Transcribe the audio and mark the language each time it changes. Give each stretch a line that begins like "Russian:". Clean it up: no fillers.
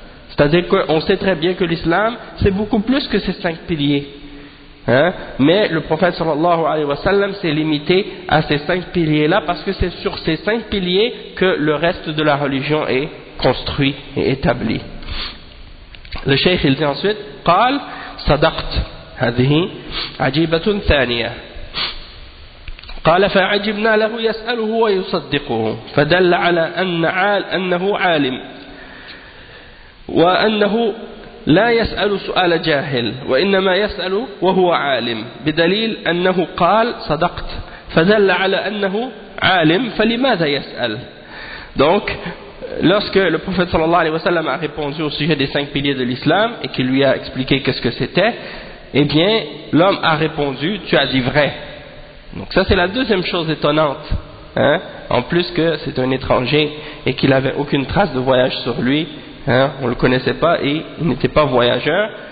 French: C'est-à-dire qu'on sait très bien que l'islam, c'est beaucoup plus que ces cinq piliers. Hein? Mais le prophète sallallahu alayhi wa sallam s'est limité à ces cinq piliers-là, parce que c'est sur ces cinq piliers que le reste de la religion est construit et établi. Le cheikh il dit ensuite,
Arabic: « قال صدقت هذه عجيبة ثانية قال فعجبنا له يسأله ويصدقه فدل على أنه عالم وأنه لا يسأل سؤال جاهل وإنما يسأل وهو عالم بدليل أنه قال صدقت فدل على أنه عالم فلماذا يسأل.
French: Donc lorsque le prophète sallallahu alayhi wa sallam a répondu au sujet des cinq piliers de l'islam et qu'il lui a expliqué qu'est-ce que c'était, eh bien l'homme a répondu, tu as dit vrai. Donc ça c'est la deuxième chose étonnante, hein, en plus que c'est un étranger et qu'il avait aucune trace de voyage sur lui, hein, on le connaissait pas et il n'était pas voyageur.